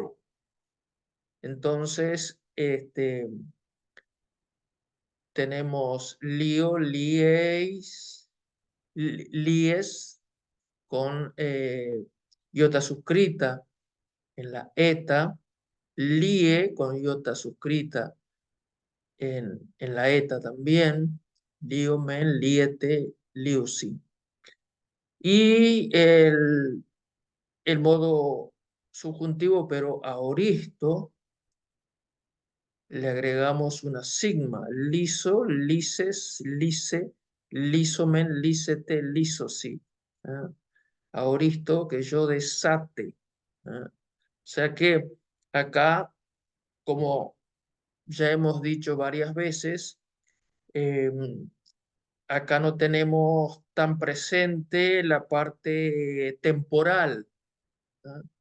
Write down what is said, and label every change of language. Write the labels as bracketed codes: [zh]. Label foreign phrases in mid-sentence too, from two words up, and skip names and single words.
[es] Entonces, tenemos lío, [el] λύῃς, λύῃς [es] con iota suscrita en la eta, lie con iota suscrita en la eta también, [el] λύωμεν, λύητε, λύωσι. [es] Y el modo subjuntivo, pero aoristo, le agregamos una sigma, liso, [el] λύσῃς, λύσῃ, λύσωμεν, λύσητε, λύσωσι. ¿Ah? [es] Aoristo, que yo desate. ¿Ah? O sea que acá, como ya hemos dicho varias veces, eh, acá no tenemos tan presente la parte temporal, ¿ah?